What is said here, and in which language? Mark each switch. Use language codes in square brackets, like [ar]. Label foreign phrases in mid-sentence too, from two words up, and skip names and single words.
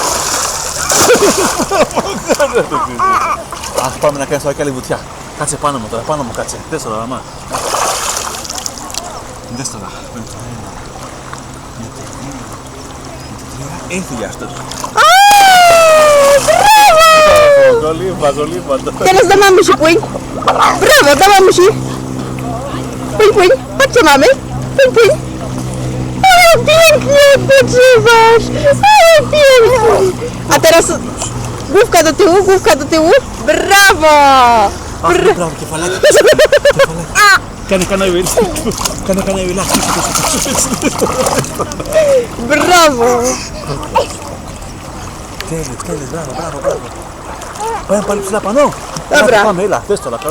[el] Ας πάμε να κάνεις τώρα και άλλη βουτιά. Κάτσε πάνω μου τώρα, κάτσε. Δες τώρα, μαμά. Δες τώρα. Έφυγε αυτός. Κολύμπα. [pl] Teraz do mamusi płyń. Brawo, do mamusi. Płyń. Chodźcie mamy. Płyń. O, pięknie odpoczywasz. O, pięknie. A teraz główka do tyłu. Brawo. [el] Μπράβο, κεφαλάκι. Κάνε βιλά. Brawo. Τέλειος, μπράβο. Πάμε πάλι ψηλά πανώ. Dobra. Πάμε, έλα, δες τώρα, Καρολίκα.